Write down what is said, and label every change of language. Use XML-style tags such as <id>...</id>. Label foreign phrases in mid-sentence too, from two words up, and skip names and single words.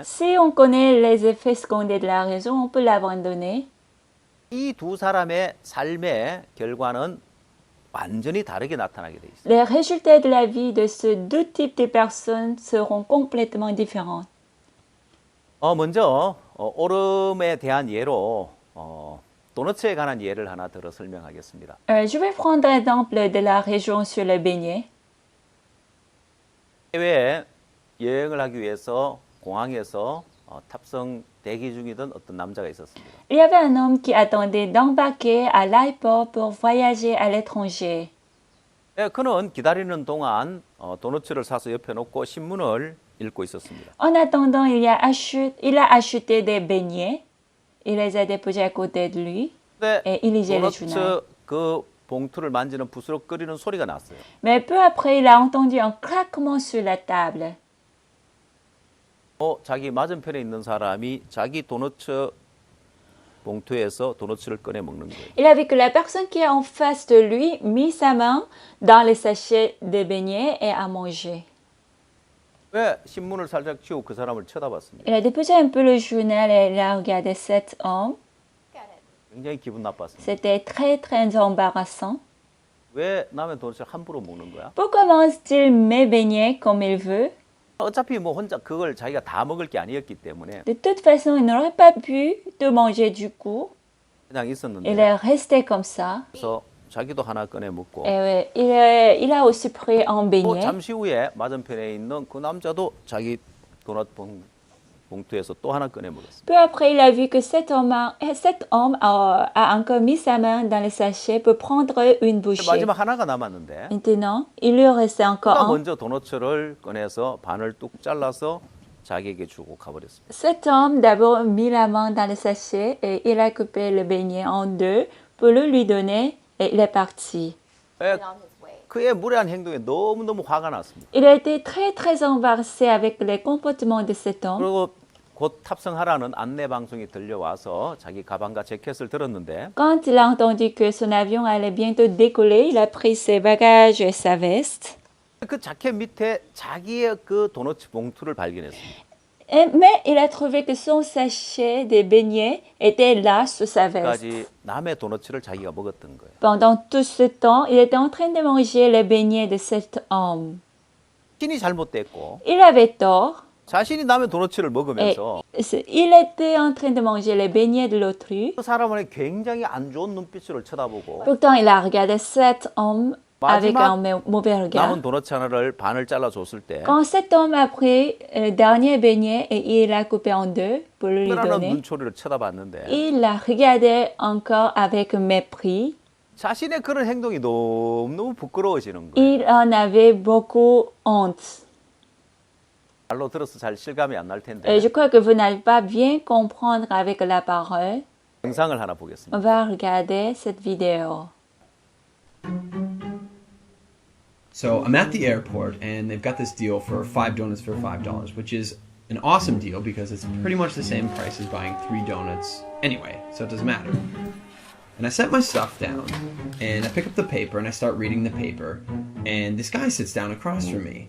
<fr>Si on connaît les effets secondaires de la raison, on peut l'abandonner.</fr> <ko>이 두 사람의 삶의 결과는 완전히 다르게 나타나게 돼 있어요.</ko> <fr>Les résultats de la vie de ces deux types de personnes seront complètement différents.</fr> <ko>먼저 옳음에 대한 예로 도너츠에 관한 예를 하나 들어 설명하겠습니다.</ko> <fr>Je vais prendre l'exemple de la région sur les beignets.</fr> <ko>해외에 여행을 하기 위해서 공항에서 탑승 대기 중이던 어떤 남자가 있었습니다.</ko> <fr>Il y avait un homme qui attendait d'embarquer à l'aéroport pour voyager à l'étranger.</fr> <ko>그는 기다리는 동안 도너츠를 사서 옆에 놓고 신문을 읽고 있었습니다.</ko> <fr>En attendant, il a acheté des beignets. Il les a déposés à côté de lui</fr> <ko>근데</ko> <fr>et il lisait le journal.</fr> <ko>도너츠 그 봉투를 만지는 부스럭거리는 소리가 났어요.</ko> <fr>Mais peu après, il a entendu un craquement sur la table.</fr> <ko>자기 맞은편에 있는 사람이 자기 도너츠 봉투에서 도너츠를 꺼내 먹는 거예요.</ko> <fr>Il a vu que la personne qui est en face de lui mit sa main dans les sachets de beignets et a mangé.</fr> <ko>왜 신문을 살짝 치우고 그 사람을 쳐다봤습니다.</ko> <fr>Il a déposé un peu le journal et il a regardé cet homme.</fr> <ko>굉장히 기분 나빴습니다.</ko> <fr>C'était très, très embarrassant.</fr> <ko>왜 남의 도너츠를 함부로 먹는 거야?</ko> <fr>Pourquoi mange-t-il mes beignets comme il veut?</fr> <ko>어차피 뭐 혼자 그걸 자기가 다 먹을 게 아니었기 때문에</ko> <fr>De toute façon, il n'aurait pas pu tout manger du coup.</fr> <ko>그냥</ko> <fr>Il</fr> <ko>있었는데</ko> <fr>est resté comme ça.</fr> <ko>그래서 자기도 하나 꺼내 먹고</ko> <fr>Et il a aussi pris un beignet.</fr> <ko>잠시 후에 맞은편에 있는 그 남자도 자기 도넛 봉투에서 또 하나 꺼내 먹었습니다.</ko> <fr>Peu après, il a vu que cet homme a encore mis sa main dans le sachet pour prendre une bouchée.</fr> <ko>마지막 하나가 남았는데</ko> <fr>Maintenant, il lui restait encore</fr> <ko>그가</ko> <fr>un.</fr> <ko>먼저 도넛을 꺼내서 반을 뚝 잘라서 자기에게 주고 가버렸습니다.</ko> <fr>Cet homme d'abord mit la main dans le sachet et il a coupé le beignet en deux pour le lui donner et il est parti.</fr> <ko>그의 무례한 행동에 너무너무 화가 났습니다.</ko> <fr>Il a été très très embarrassé avec les comportements de cet homme.</fr> <ko>그리고 곧 탑승하라는 안내 방송이 들려와서 자기 가방과 재킷을 들었는데</ko> <fr>Quand il a entendu que son avion allait bientôt décoller, il a pris ses bagages et sa veste.</fr> <ko>그 자켓 밑에 자기의 그 도넛 봉투를 발견했습니다.</ko> <fr>Mais il a trouvé que son sachet de beignets était là sous sa veste.</fr> <ko>까지 남의 도넛을 자기가 먹었던 거예요.</ko> <fr>Pendant tout ce temps, il était en train de manger les beignets de cet homme.</fr> <ko>자신이 잘못됐고</ko> <fr>Il avait tort.</fr> <ko>자신이 남의 도넛을</ko> <fr>Et</fr> <ko>먹으면서</ko> <fr>il était en train de manger les beignets de l'autrui.</fr> <ko>그 사람은 굉장히 안 좋은 눈빛으로 쳐다보고</ko> <fr>Pourtant, il a regardé cet homme avec</fr> <ko>마지막</ko> <fr>un mauvais regard.</fr> <ko>남은 도넛 하나를 반을 잘라 줬을 때</ko> <fr>Quand cet homme a pris le dernier beignet et il l'a coupé en deux pour le lui</fr> <ko>특별한</ko> <fr>donner,</fr> <ko>눈초리를 쳐다봤는데</ko> <fr>il l'a regardé encore avec mépris.</fr> <ko>자신의 그런 행동이 너무너무 부끄러워지는 거예요.</ko> <fr>Il en avait beaucoup honte.</fr> <ko>말로 들어서 잘 실감이 안 날</ko> <fr>Et</fr> <ko>텐데</ko> <fr>je crois que vous n'allez pas bien comprendre avec la parole.</fr> <ko>영상을 하나 보겠습니다.</ko> <fr>On va regarder cette vidéo.</fr> <en>So I'm at the airport and they've got this deal for 5 donuts for $5, which is an awesome deal because it's pretty much the same price as buying 3 donuts anyway, so it doesn't matter. And I set my stuff down and I pick up the paper and I start reading the paper and this guy sits down across from me.</en>